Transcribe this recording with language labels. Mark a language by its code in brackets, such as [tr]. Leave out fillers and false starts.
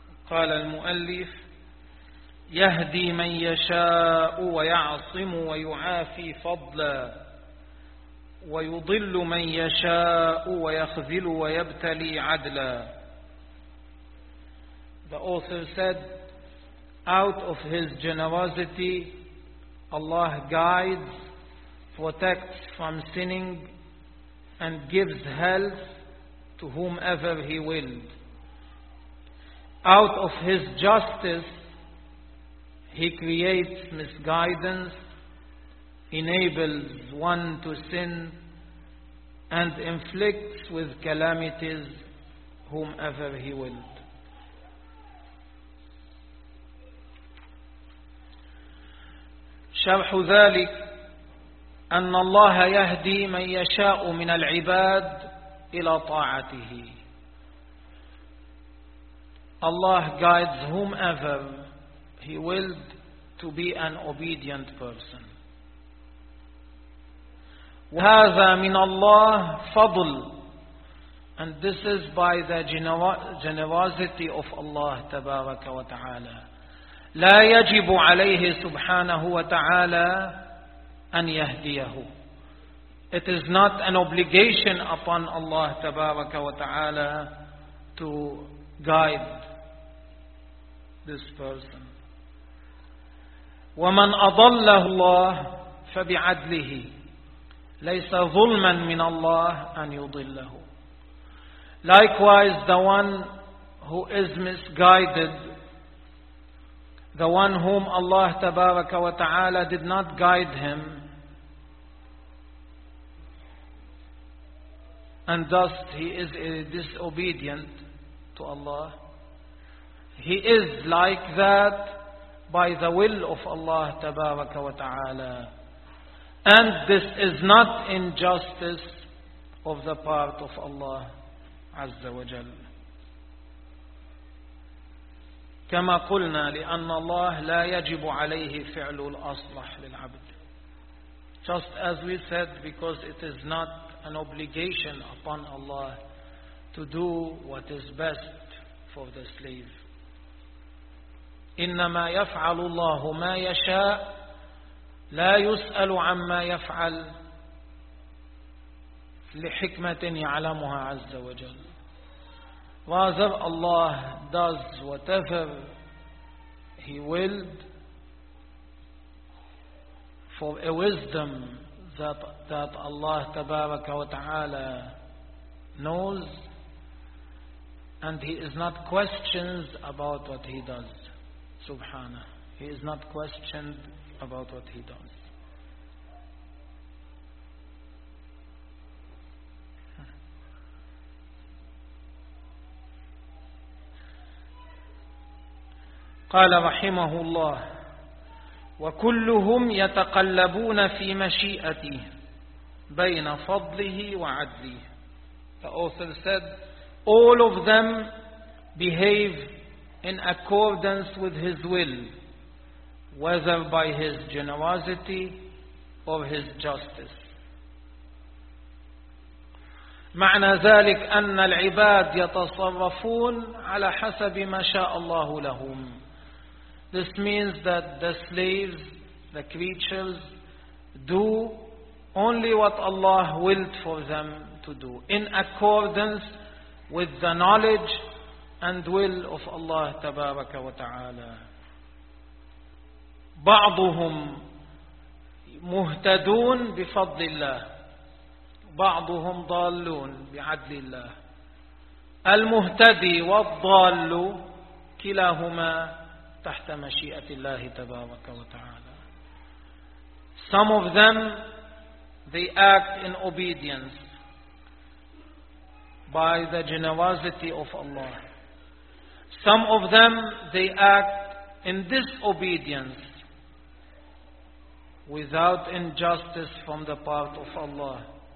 [ar] قال المؤلف يهدي من يشاء ويعصم ويعافي فضلا ويضل من يشاء ويخذل ويبتلي عدلا. [en] The author said, out of his generosity Allah guides, protects from sinning and gives health to whomever he willed. Out of his justice he creates misguidance, enables one to sin, and inflicts with calamities whomever he willed. [ar] شرح ذلك أن الله يهدي من يشاء من العباد إلى طاعته. [en] Allah guides whomever he willed to be an obedient person. [ar] وهذا من الله فضل. [en] And this is by the generosity of Allah [ar] تبارك وتعالى. لا يجب عليه سبحانه وتعالى أن يهديه. [en] It is not an obligation upon Allah [ar] تبارك وتعالى [en] to guide this person. [ar] ومن أضله الله فبعدله. ليس ظلما من الله أن يضله. [en] Likewise, the one who is misguided, the one whom Allah [ar] تبارك وتعالى [en] did not guide him, and thus he is disobedient to Allah, he is like that by the will of Allah تبارك وتعالى. And this is not injustice of the part of Allah Azza wa Jal. [ar] كما قلنا لأن الله لا يجب عليه فعل الأصلح للعبد. [en] Just as we said, because it is not an obligation upon Allah to do what is best for the slave. [ar] إنما يفعل الله ما يشاء لا يسأل عما يفعل لحكمة يعلمها عز وجل. [en] Rather, Allah does whatever He willed for a wisdom that Allah [ar] تبارك وتعالى [en] knows, and He is not questioned about what He does. Subhanah. He is not questioned about what He does. [ar] قال رحمه الله وكلهم يتقلبون في مشيئته بين فضله وعدله. [en] The author said, all of them behave in accordance with his will, whether by his generosity or his justice. [ar] معنى ذلك أن العباد يتصرفون على حسب ما شاء الله لهم. [en] This means that the slaves, the creatures, do only what Allah willed for them to do, in accordance with the knowledge and will of Allah [ar] تبارك وتعالى. بعضهم مهتدون بفضل الله بعضهم ضالون بعدل الله. المهتدي والضال كلاهما تحت مشيئة الله تبارك وتعالى. [en] Some of them they act in obedience by the generosity of Allah. Some of them they act in this obedience, without injustice from the part of Allah.